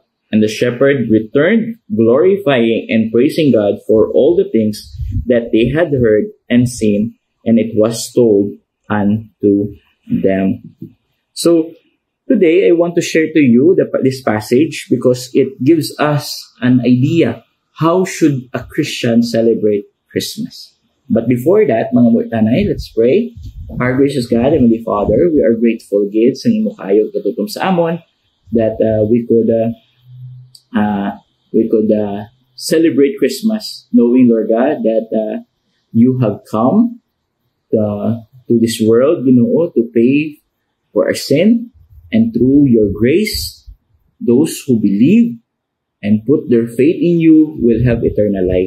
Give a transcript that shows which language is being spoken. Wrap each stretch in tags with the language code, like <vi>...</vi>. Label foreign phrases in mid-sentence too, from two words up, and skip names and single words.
<en>And the shepherd returned, glorifying and praising God for all the things that they had heard and seen, and it was told unto them. So today I want to share to you this passage because it gives us an idea how should a Christian celebrate Christmas. But before that,</en> <hil>mga mutanay,</hil> <en>let's pray. Our gracious God, Heavenly Father, we are grateful</en> <hil>gid sa imo kayo katutom sa amon</hil> <en>that we could celebrate Christmas, knowing, Lord God, that you have come to this world, to pay for our sin, and through your grace, those who believe and put their faith in you will have eternal life.</en>